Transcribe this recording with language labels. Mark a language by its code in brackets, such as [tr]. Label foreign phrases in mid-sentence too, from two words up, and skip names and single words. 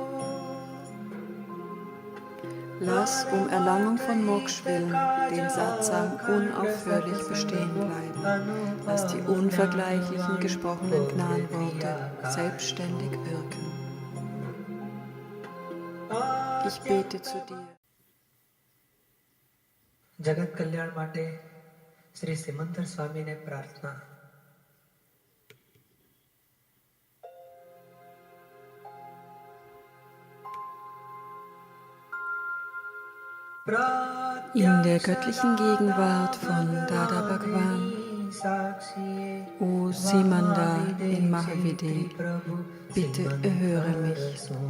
[de] Lass um Erlangung von Moksha willen den Satsang unaufhörlich bestehen bleiben. Lass die unvergleichlichen gesprochenen Gnadenworte selbstständig wirken. Ich bete zu dir. [gu] જગત કલ્યાણ માટે શ્રી સિમંદર સ્વામીને પ્રાર્થના. [de] In der göttlichen Gegenwart von Dada Bhagwan, O Simanda in Mahavidya, bitte erhöre mich.